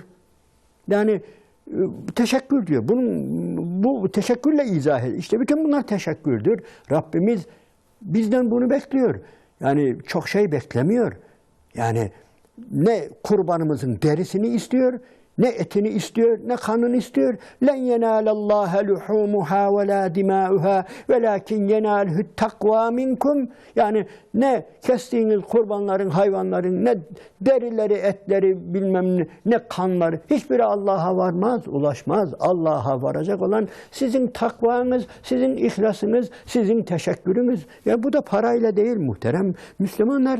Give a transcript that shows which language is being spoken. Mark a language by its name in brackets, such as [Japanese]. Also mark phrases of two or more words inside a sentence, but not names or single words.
[Turkish] Yani teşekkür diyor. Bu teşekkürle izah ediyor. İşte bütün bunlar teşekkürdür. Rabbimiz bizden bunu bekliyor. Yani çok şey beklemiyor. Yani ne kurbanımızın derisini istiyor, ne etini istiyor, ne kanını istiyor. [Arabic] لَنْ يَنَالَ اللّٰهَ لُحُومُهَا وَلَا دِمَاؤُهَا وَلَاكِنْ يَنَالْهُ التَّقْوَى مِنْكُمْ. [Turkish] Yani ne kestiğiniz kurbanların, hayvanların, ne derileri, etleri, bilmem ne kanları, hiçbiri Allah'a varmaz, ulaşmaz. Allah'a varacak olan sizin takvanız, sizin ihlasınız, sizin teşekkürünüz. Yani bu da parayla değil muhterem Müslümanlar.